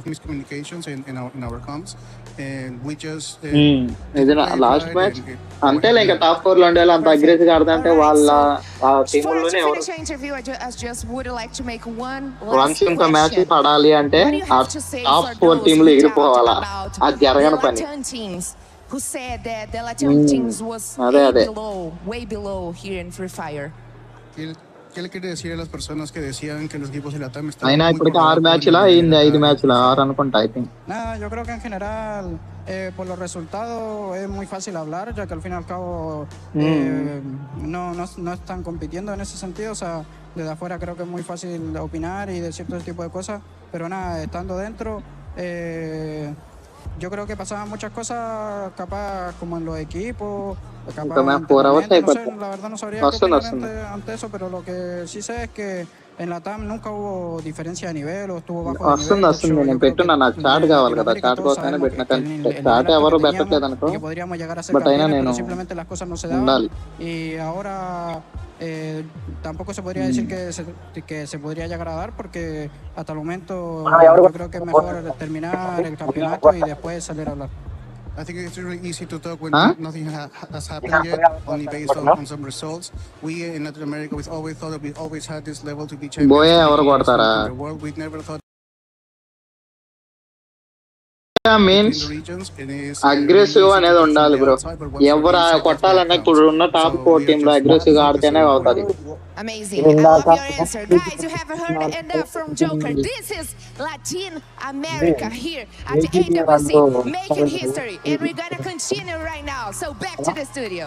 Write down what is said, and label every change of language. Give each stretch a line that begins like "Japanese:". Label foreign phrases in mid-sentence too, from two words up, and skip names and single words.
Telugu: ఇది
English: last match
Telugu: అంతే. ఇంకా టాప్ 4 లో ఉండే వాళ్ళు అంత అగ్రెసివ్ గా ఆడుతుంటే వాళ్ళ టీముల్లోనే వన్స్ ఇంకో మ్యాచ్ పడాలి అంటే టాప్ 4 టీములు ఎగిరిపోవాలా, అది జరగని పని.
English: Who said that the Latin teams was way below here in FreeFire?
Spanish: ¿Qué le quiere decir a las personas que decían que los equipos de la TAM estaban
Telugu: అయినా
Spanish: muy
Telugu: ఇప్పటికి
Spanish: por
Telugu: 6
Spanish: debajo
Telugu: మ్యాచ్లా
Spanish: del nivel
Telugu: అయింది,
Spanish: de la
Telugu: 5
Spanish: tabla?
Telugu: మ్యాచ్లు 6 అనుకుంటా
English: I think.
Spanish: Nada, yo creo que en general, por los resultados es muy fácil hablar, ya que al fin y al cabo no están compitiendo en ese sentido. O sea, desde afuera creo que es muy fácil opinar y decir todo ese tipo de cosas, pero nada, estando dentro, yo creo que pasaban muchas cosas, capaz como en los equipos, capaz
Telugu: ఇంకా మ్యామ్ 4
Spanish: entrenamiento,
Telugu: అవర్స్
Spanish: no sé,
Telugu: అయిపోతుంది.
Spanish: la verdad no sabría qué
Telugu: వస్తుంది
Spanish: opinar ante eso, pero lo que sí sé es que en la TAM nunca hubo diferencia de nivel o estuvo bajo de nivel.
Telugu: వస్తుంది
Spanish: De
Telugu: వస్తుంది,
Spanish: hecho, yo
Telugu: నేను
Spanish: creo que
Telugu: పెట్టున్నా, నాకు చాట్
Spanish: en
Telugu: కావాలి కదా,
Spanish: Latinoamérica
Telugu: చాట్
Spanish: todos
Telugu: కోసమైనా
Spanish: sabemos
Telugu: పెట్టిన.
Spanish: que el nivel
Telugu: చాట్
Spanish: alto
Telugu: ఎవరు
Spanish: que teníamos
Telugu: పెట్టట్లేదు అనుకో,
Spanish: y que podríamos llegar a ser
Telugu: బట్ అయినా
Spanish: campeones,
Telugu: నేను
Spanish: pero simplemente las cosas no se daban.
Telugu: ఉండాలి.
Spanish: Y ahora tampoco se podría decir que se podría llegar a dar, porque hasta el momento yo creo que es mejor terminar el campeonato y después salir a hablar.
English: I think it's really easy to talk when nothing has happened yet, only based on some results. We in Latin America, we always thought that we always had this level to be champions
Telugu: బోయే
English: in
Telugu: ఎవరు కొడతారా?
English: the world. We never thought means aggressive
Telugu: అనేది ఉండాలి బ్రో. ఎవరు కొట్టాలన్నా ఇప్పుడు ఉన్న
English: top 4 team
Telugu: లో అగ్రెసివ్ గా ఆడితేనే అవుతుంది.
English: Amazing. I love your answer. Guys, you have heard enough from Joker. This is Latin America here at the AWC, making history. And we're going to continue right now. So back to the studio.